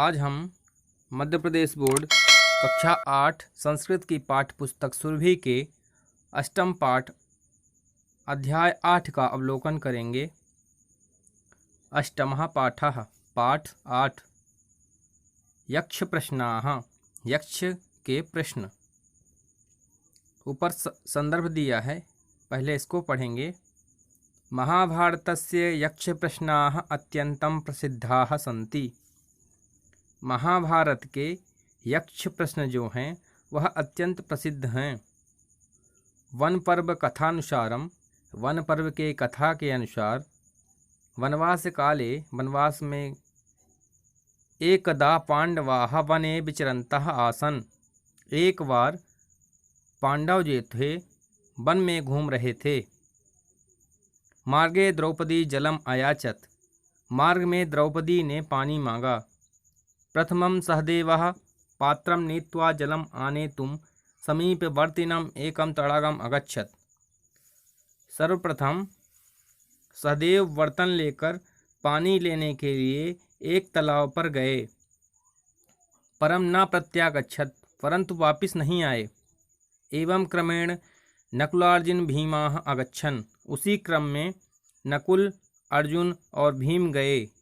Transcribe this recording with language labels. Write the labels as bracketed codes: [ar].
[hi] आज हम मध्य प्रदेश बोर्ड कक्षा 8 संस्कृत की पाठ्य पुस्तक सुरभि के अष्टम पाठ अध्याय 8 का अवलोकन करेंगे। [sa] अष्टमः पाठः पाठ 8 यक्ष प्रश्नाः [hi] यक्ष के प्रश्न। ऊपर संदर्भ दिया है, पहले इसको पढ़ेंगे। [sa] महाभारतस्य यक्ष प्रश्नाः अत्यंतं प्रसिद्धाः सन्ति। [hi] महाभारत के यक्ष प्रश्न जो हैं वह अत्यंत प्रसिद्ध हैं। [sa] वन पर्व कथानुसारम, [hi] वन पर्व के कथा के अनुसार [sa] वनवास काले, [hi] वनवास में [sa] एकदा पांडवाः वने विचरन्तः आसन्। [hi] एक बार पांडव जो थे वन में घूम रहे थे। [sa] मार्गे द्रौपदी जलम अयाचत, [hi] मार्ग में द्रौपदी ने पानी मांगा। [sa] प्रथमं सहदेवः पात्रं नीत्वा जलम आनेतुं समीपवर्तिनम् एकं तडागम् अगच्छत्। [hi] सर्वप्रथम सहदेव बर्तन लेकर पानी लेने के लिए एक तालाब पर गए। [sa] परम न प्रत्यागच्छत्, [hi] परंतु वापिस नहीं आए। [sa] एवं क्रमेण नकुलार्जुन भीमाः अगच्छन्, [hi] उसी क्रम में नकुल, अर्जुन और भीम गए।